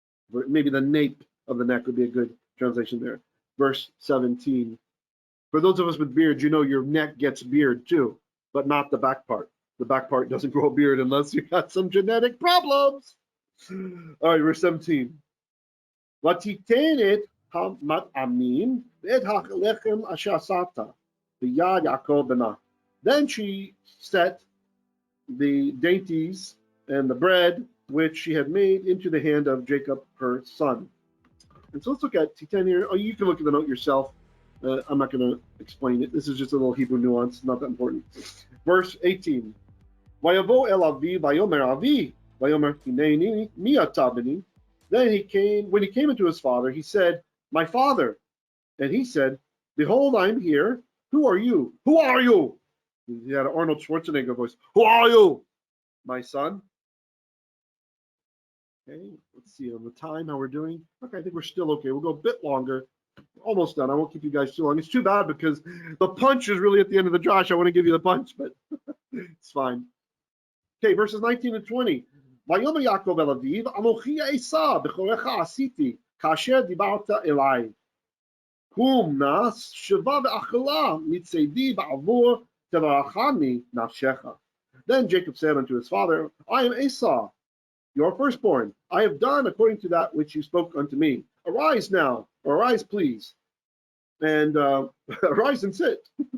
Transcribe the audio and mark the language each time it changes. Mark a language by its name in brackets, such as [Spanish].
[English] Maybe the nape of the neck would be a good translation there. Verse 17. For those of us with beards, you know your neck gets beard too, but not the back part. The back part doesn't grow a beard unless you got some genetic problems. All right, verse 17. [Hebrew] ותיתן המטעמים ואת הלחם אשר עשתה ביד יעקב בנה. [English] Then she set the dainties and the bread which she had made into the hand of Jacob, her son. And so let's look at T10 here. Oh, you can look at the note yourself. I'm not going to explain it. This is just a little Hebrew nuance, not that important. Verse 18. [Hebrew] Vayavo el avi vayomer avi vayomer hineni mi ata beni. [English] Then when he came into his father, he said, my father. And he said, behold, I'm here. Who are you? Who are you? He had an Arnold Schwarzenegger voice. Who are you? My son. Okay, let's see on the time how we're doing. Okay, I think we're still okay. We'll go a bit longer. Almost done. I won't keep you guys too long. It's too bad because the punch is really at the end of the Josh. I want to give you the punch, but it's fine. Okay, verses 19 and 20. [Hebrew] ויאמר יעקב אל אביו, אנוכי עשיו בכורך עשיתי, כאשר דיברת אליי. קום נא שבה ואכלה מצדי בעבור תברכני נפשך. [English] Then Jacob said unto his father, I am Esau, your firstborn. I have done according to that which you spoke unto me. Arise now, or arise please, and arise and sit.